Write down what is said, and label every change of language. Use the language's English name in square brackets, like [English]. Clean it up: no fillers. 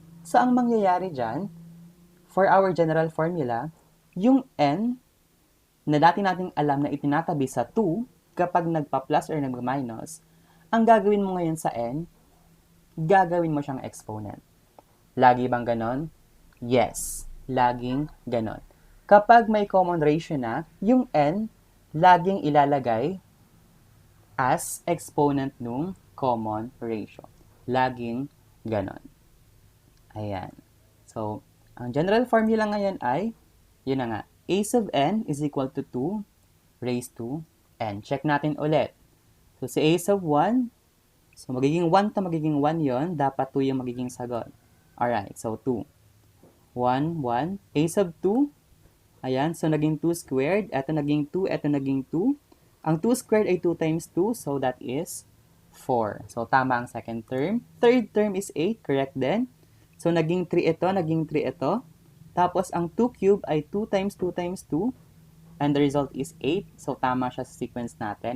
[Filipino] So, ang mangyayari dyan, [English] for our general formula, [Filipino] yung n na dati nating alam na itinatabi sa 2 kapag nagpa-plus or nagpa-minus, ang gagawin mo ngayon sa n, gagawin mo siyang exponent. Lagi bang ganon? Yes. laging ganon. Kapag may common ratio na, yung n, laging ilalagay as exponent nung common ratio. Laging ganon. Ayan. So, ang general formula ngayon ay, yun na nga, a sub n [English] is equal to [Filipino] 2 raised to n. Check natin ulit. So, si a sub 1, so magiging 1 to magiging 1 yon, dapat 2 yung magiging sagot. Alright, so 2. 1, 1. A sub 2, ayan, so naging 2 squared. Ito naging 2, ito naging 2. Ang 2 squared ay 2 times 2, so that is 4. So, tama ang second term. [English] Third term is 8, [Filipino] correct din. So, naging 3 ito, naging 3 ito. Tapos, ang 2 cube ay 2 times 2 times 2. [English] And the result is 8. [Filipino] So, tama siya sa sequence natin.